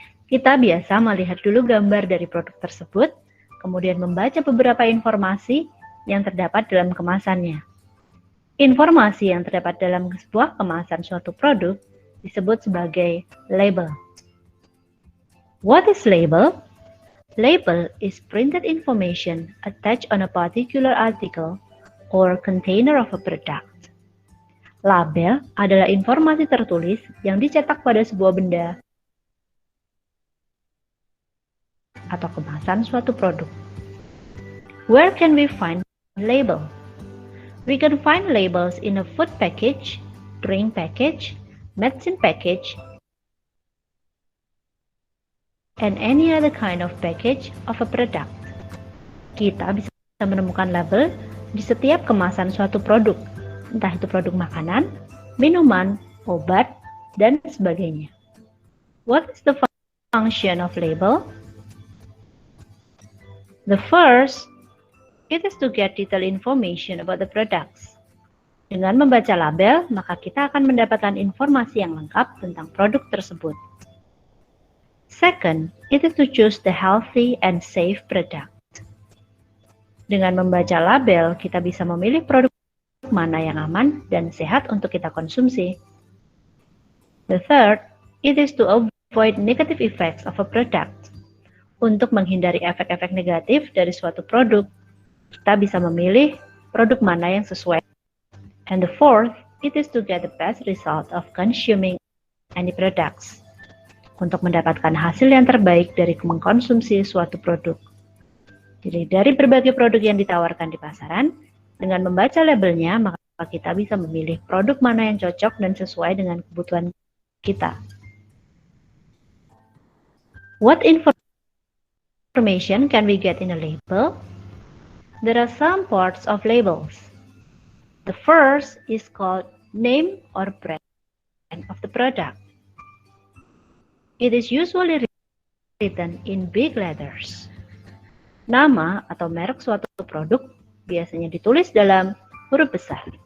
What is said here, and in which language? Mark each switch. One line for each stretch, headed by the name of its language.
Indonesian: Kita biasa melihat dulu gambar dari produk tersebut, kemudian membaca beberapa informasi yang terdapat dalam kemasannya. Informasi yang terdapat dalam sebuah kemasan suatu produk disebut sebagai label.
English: What is label? Label is printed information attached on a particular article or container of a product.
Indonesian: Label adalah informasi tertulis yang dicetak pada sebuah benda atau kemasan suatu produk.
English: Where can we find label? We can find labels in a food package, drink package, medicine package, and any other kind of package of a product.
Indonesian: Kita bisa menemukan label di setiap kemasan suatu produk, entah itu produk makanan, minuman, obat, dan sebagainya.
English: What is the function of label? The first, it is to get detailed information about the products.
Indonesian: Dengan membaca label, maka kita akan mendapatkan informasi yang lengkap tentang produk tersebut.
English: Second, it is to choose the healthy and safe product.
Indonesian: Dengan membaca label, kita bisa memilih produk mana yang aman dan sehat untuk kita konsumsi.
English: The third, it is to avoid negative effects of a product.
Indonesian: Untuk menghindari efek-efek negatif dari suatu produk, kita bisa memilih produk mana yang sesuai.
English: And the fourth, it is to get the best result of consuming any products.
Indonesian: Untuk mendapatkan hasil yang terbaik dari mengkonsumsi suatu produk. Jadi dari berbagai produk yang ditawarkan di pasaran, dengan membaca labelnya, maka kita bisa memilih produk mana yang cocok dan sesuai dengan kebutuhan kita.
English: What information can we get in a label? There are some parts of labels. The first is called name or brand of the product. It is usually written in big letters.
Indonesian: Nama atau merek suatu produk biasanya ditulis dalam huruf besar.